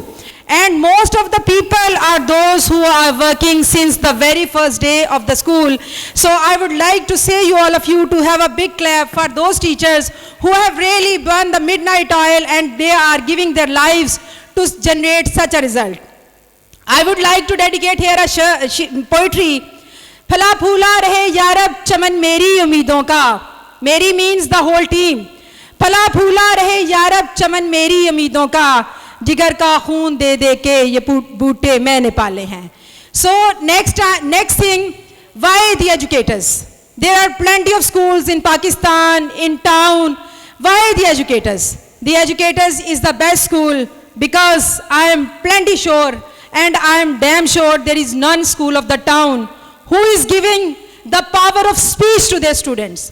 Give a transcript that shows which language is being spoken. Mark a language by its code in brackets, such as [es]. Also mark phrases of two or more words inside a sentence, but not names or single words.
[en] And most of the people are those who are working since the very first day of the school. So I would like to say you all of you to have a big clap for those teachers who have really burned the midnight oil and they are giving their lives to generate such a result. I would like to dedicate here a poetry. [ur] پھلا پھولا رہے یارب چمن میری امیدوں کا. [en] Meri means the whole team. [ur] پھلا پھولا رہے یارب چمن میری امیدوں کا. جگر کا خون دے دے کے یہ بوٹے میں نے پالے ہیں. [en] So next thing, why the educators? There are plenty of schools in Pakistan, in town. Why the educators? The educators is the best school because I am plenty sure and I am damn sure there is none school of the town who is giving the power of speech to their students.